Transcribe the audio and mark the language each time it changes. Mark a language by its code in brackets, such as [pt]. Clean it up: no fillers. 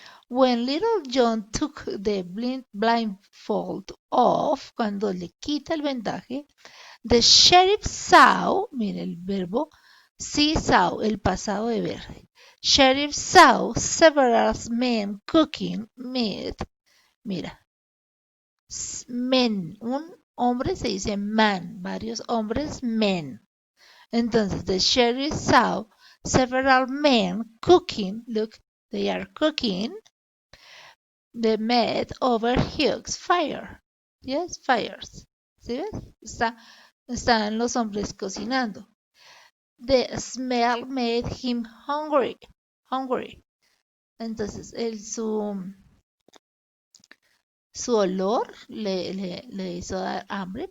[en] When Little John took the blindfold off, [es] cuando le quita el vendaje, [en] the sheriff saw, [es] mire el verbo, [en] see saw, [es] el pasado de ver. [en] Sheriff saw several men cooking meat. [es] Mira, men, un hombre se dice man, varios hombres, men. [en] Entonces, the sheriff saw several men cooking, look, they are cooking the meat over Hugh's fire. Yes, fires. [es] ¿Sí ves? Están los hombres cocinando. [en] The smell made him hungry. Hungry. [es] Entonces, su olor le hizo dar hambre.